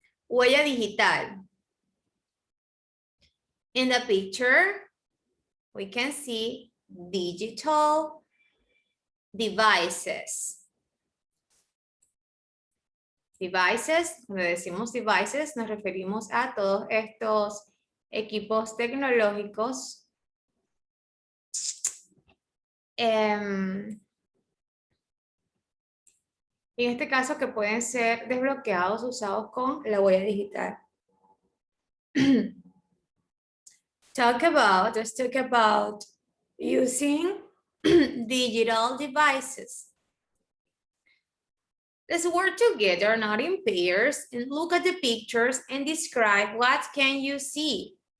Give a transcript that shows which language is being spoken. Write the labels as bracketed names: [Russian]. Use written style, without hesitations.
[Spanish] Huella digital. [English] In the picture, we can see digital devices. [Spanish] Devices, cuando decimos devices, nos referimos a todos estos equipos tecnológicos en este caso que pueden ser desbloqueados, usados con la huella digital. [English] Let's talk about using digital devices. Let's work together, not in pairs, and look at the pictures and describe what can you see.